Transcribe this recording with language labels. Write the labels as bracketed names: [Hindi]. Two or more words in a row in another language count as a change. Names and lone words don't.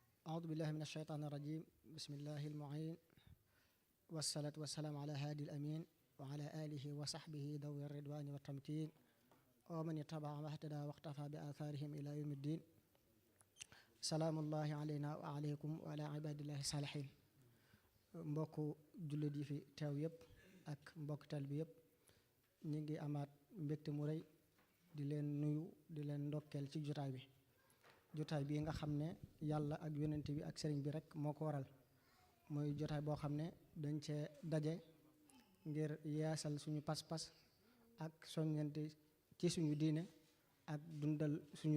[Arabic] أعوذ بالله من الشيطان الرجيم بسم الله المعين والصلاة والسلام على هادي الأمين وعلى آله وصحبه ذوي الرضوان والتمكين ومن اتبع واهتدى واقتفى بآثارهم إلى يوم الدين سلام الله علينا وعليكم وعلى عباد الله الصالحين [Wolof] mbokku jullit yi fi teew yëpp ak mbokk tal bi yëpp ñu ngi amaat mbégte mu rëy di leen nuyu di leen ndokkeel ci jotaay bi nga xam ne yàlla ak yonent bi ak sëriñ bi rek moo ko waral mooy jotaay boo xam ne dañ cee daje ngir yeesal suñu pas-pas ak soññante ci suñu diine ak dundal suñu